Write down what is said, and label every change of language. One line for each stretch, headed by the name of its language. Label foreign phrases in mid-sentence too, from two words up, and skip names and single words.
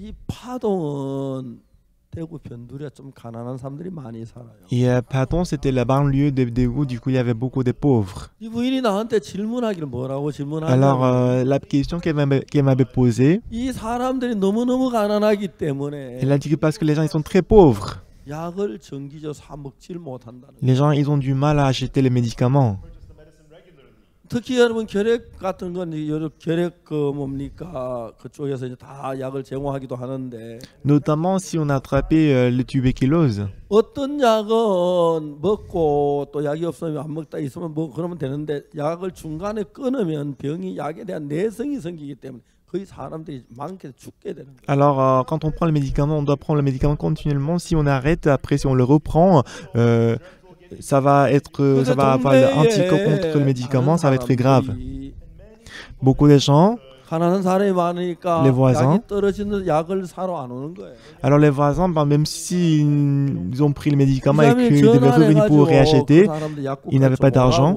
French: Et Padon, c'était la banlieue de Daegu, du coup il y avait beaucoup de pauvres. Alors la question qu'elle m'avait posée, elle a dit que parce que les gens ils sont très pauvres, les gens ils ont du mal à acheter les médicaments.
Korean: 특히 여러분 결핵 같은 건 결핵 뭡니까 그쪽에서 이제 다 약을 제공하기도 하는데.
French: Notamment si on a attrapé le tuberculose.
Korean: 어떤 약은 먹고 또 약이 없으면 안 먹다 있으면 뭐 그러면 되는데 약을 중간에 끊으면 병이 약에 대한 내성이 생기기 때문에.
French: Alors, quand on prend le médicament, on doit prendre le médicament continuellement. Si on arrête, après, si on le reprend, ça va avoir l'anticorps contre le médecin, ça va être grave. Beaucoup de gens, les voisins, alors les voisins, même s'ils ont pris le médicament et qu'ils devaient revenir pour réacheter, ils n'avaient pas d'argent.